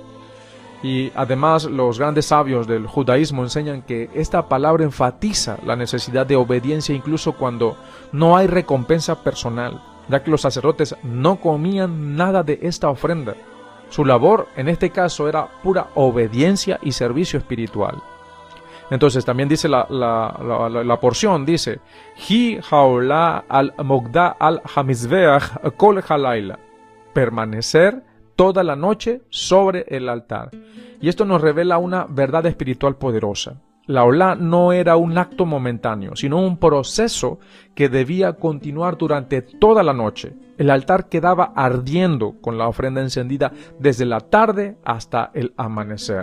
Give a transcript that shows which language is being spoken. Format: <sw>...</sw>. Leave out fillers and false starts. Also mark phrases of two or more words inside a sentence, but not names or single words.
<es>Y además los grandes sabios del judaísmo enseñan que esta palabra enfatiza la necesidad de obediencia incluso cuando no hay recompensa personal, ya que los sacerdotes no comían nada de esta ofrenda. Su labor en este caso era pura obediencia y servicio espiritual. Entonces también dice la porción, dice,</es> <he>היא העולה על מוקדה על המזבח כל הלילה,</he> <es>permanecer toda la noche sobre el altar. Y esto nos revela una verdad espiritual poderosa. la olá no era un acto momentáneo, sino un proceso que debía continuar durante toda la noche. El altar quedaba ardiendo con la ofrenda encendida desde la tarde hasta el amanecer.</es>